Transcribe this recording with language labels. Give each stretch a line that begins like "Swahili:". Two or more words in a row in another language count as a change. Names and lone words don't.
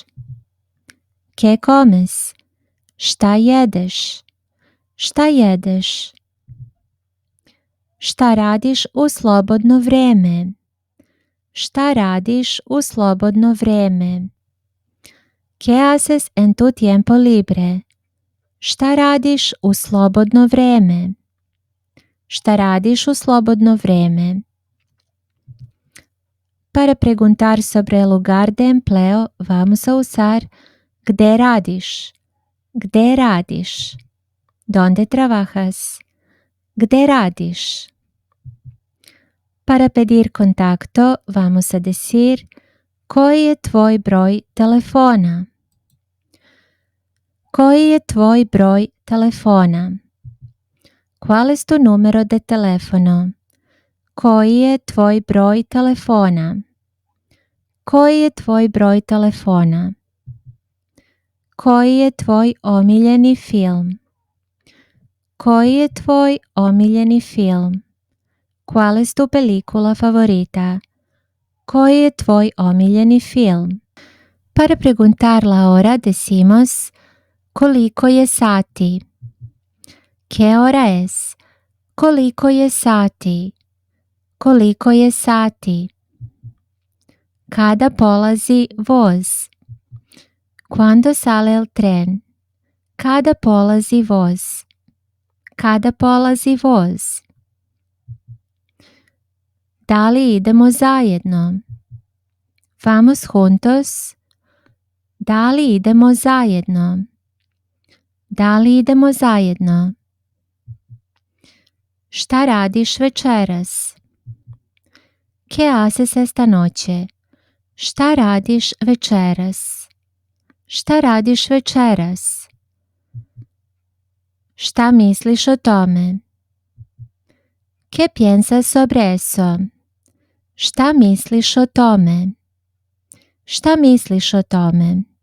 Spanish: ¿Qué comes?
Serbian: Šta jedeš? Šta jedeš? Šta radiš u slobodno vrijeme? Šta radiš u slobodno vrijeme?
Spanish: ¿Qué haces en tu tiempo libre?
Serbian: Šta radiš u slobodno vrijeme? Šta radiš u slobodno vrijeme?
Spanish: Para preguntar sobre el lugar de empleo vamos a usar
Serbian: ¿gde radiš? ¿Gde radiš?
Spanish: ¿Dónde trabajas?
Serbian: ¿Gde radiš?
Spanish: Para pedir contacto vamos a decir
Serbian: koji je tvoj broj telefona? Koji je tvoj broj telefona?
Spanish: ¿Cuál es tu número de teléfono?
Serbian: Koji je tvoj broj telefona? Koji je tvoj broj telefona? Koji je tvoj omiljeni film? Koji je tvoj omiljeni film?
Spanish: ¿Cuál es tu película favorita?
Serbian: Koji je tvoj omiljeni film?
Spanish: Para preguntar la hora decimos
Serbian: koliko je sati?
Spanish: ¿Qué hora es?
Serbian: Koliko je sati? Koliko je sati? Kada polazi voz?
Spanish: Cuando sale el tren?
Serbian: Kada polazi voz? Kada polazi voz? Da li idemo zajedno?
Spanish: Vamos juntos?
Serbian: Da li idemo zajedno? Da li idemo zajedno? Šta radiš večeras?
Spanish: ¿Qué haces esta noche?
Serbian: Šta radiš večeras? Šta radiš večeras? Šta misliš o tome?
Spanish: ¿Qué piensas sobre eso?
Serbian: Šta misliš o tome? Šta misliš o tome?